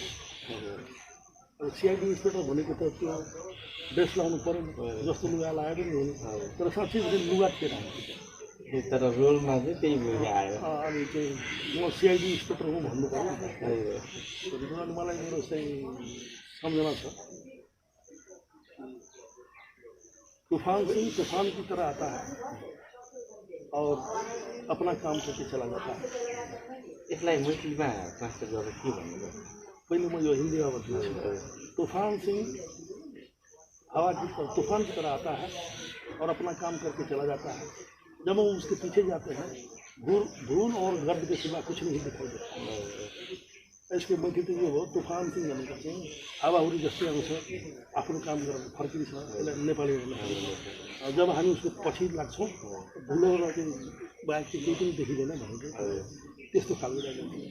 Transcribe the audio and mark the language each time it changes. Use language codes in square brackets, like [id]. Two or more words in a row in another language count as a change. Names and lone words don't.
[ne] अब [en] CID inspector [ne] भनेको त त्यो ड्रेस लाउनु पऱ्यो नि, जस्तो लुगा लगाएर पनि हुने। तर साँच्चै भने लुगा थिएन हामीसित, तर रोलमा चाहिँ त्यही भएर आयो। अनि चाहिँ म [en] CID inspector [ne] हो भन्नु पऱ्यो। अनि मलाई मेरो चाहिँ सम्झना छ, [hi] तूफान की तरह आता है और अपना काम करके चला जाता है। [ne] यसलाई मैथिलीमा ट्रान्सलेट गरेर के भन्नुभयो? पहिले म यो हिन्दीमा भन्छु। [hi] तूफान सिंह हवा की तूफान की तरह आता है और अपना काम करके चला जाता है। जब हम उसके पीछे जाते हैं धूल और गर्द के सिवा कुछ नहीं दिखाई देता। [ne] यसको मैथिली यो हो, तूफान सिंह भनेको चाहिँ हावाहुरी जस्तै आउँछ, आफ्नो काम गरेर फर्किन्छ। यसलाई नेपालीमा भन्नु जब हामी उसको पछि लाग्छौँ धुलोमा चाहिँ बाहेक चाहिँ केही पनि देखिँदैन भनेको त्यस्तो खालको डायलग थियो।